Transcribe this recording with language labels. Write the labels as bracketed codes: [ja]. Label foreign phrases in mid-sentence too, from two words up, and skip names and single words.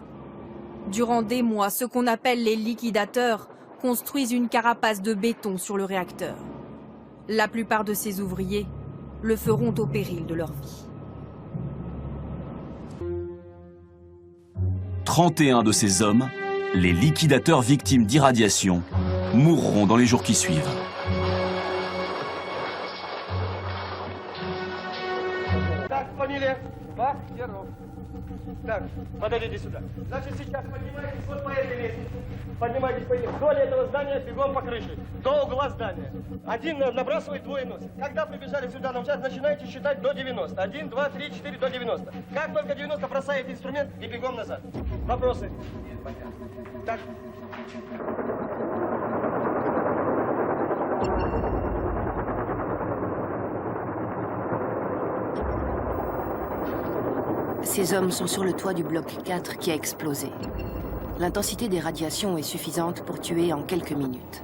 [fr] Durant des mois, ce qu'on appelle les liquidateurs construisent une carapace de béton sur le réacteur. La plupart de ces ouvriers le feront au péril de leur vie. 31 de ces hommes, les liquidateurs victimes d'irradiation, mourront dans les jours qui suivent. [ru] Так, подойдите сюда. Значит, сейчас поднимайтесь вот по этой лестнице. Поднимайтесь по ней вдоль этого здания, бегом по крыше. До угла здания. Один набрасывает, двое носит. Когда прибежали сюда на участок, начинаете считать до 90. 1, 2, 3, 4, до 90. Как только 90, бросаете инструмент и бегом назад. Вопросы? Так. [fr] Ces hommes sont sur le toit du bloc 4 qui a explosé. L'intensité des radiations est suffisante pour tuer en quelques minutes.